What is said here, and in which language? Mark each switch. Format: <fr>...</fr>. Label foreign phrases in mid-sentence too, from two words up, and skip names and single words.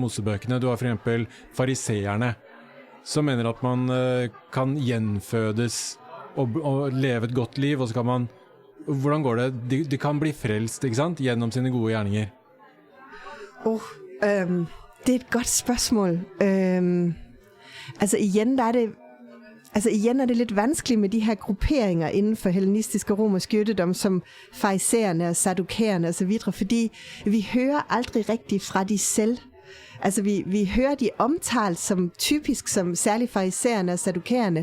<no>Du har for eksempel fariseerne, som mener at man kan gjenfødes og leve et godt liv, og så kan man, hvordan går det? De kan bli frelst, ikke sant? Gjennom sine gode gjerninger.</no> <da>Det er et godt spørgsmål. Igen er det lidt vanskeligt med de her grupperinger inden for hellenistisk og romersk jødedom, som farisæerne og sadukæerne osv., fordi vi hører aldrig rigtigt fra de selv. Altså vi hører de omtalt som typisk som særligt farisæerne og sadukæerne.</da>